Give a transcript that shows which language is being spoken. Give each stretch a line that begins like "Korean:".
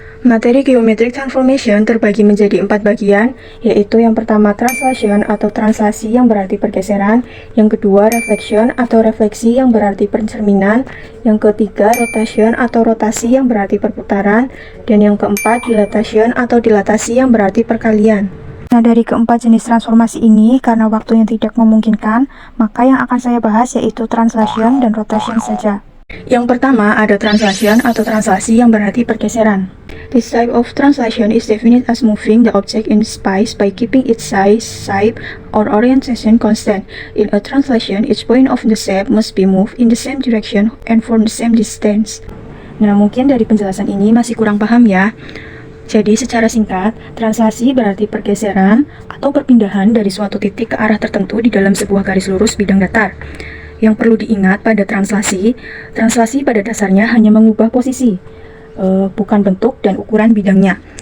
Indonesian: Materi geometric transformation terbagi menjadi 4 bagian, yaitu yang pertama translation atau translasi yang berarti pergeseran, yang kedua reflection atau refleksi yang berarti pencerminan, yang ketiga rotation atau rotasi yang berarti perputaran, dan yang keempat dilatation atau dilatasi yang berarti perkalian. Nah, dari keempat jenis transformasi ini, karena waktunya tidak memungkinkan, maka yang akan saya bahas yaitu translation dan rotation saja. Yang pertama ada translation atau translasi yang berarti pergeseran.
English: This type of translation is defined as moving the object in space by keeping its size, shape, or orientation constant. In a translation, each point of the shape must be moved in the same direction and from the same distance.
Indonesian: Nah, mungkin dari penjelasan ini masih kurang paham ya. Jadi secara singkat, translasi berarti pergeseran atau perpindahan dari suatu titik ke arah tertentu di dalam sebuah garis lurus bidang datar. Yang perlu diingat pada translasi pada dasarnya hanya mengubah posisi, bukan bentuk dan ukuran bidangnya.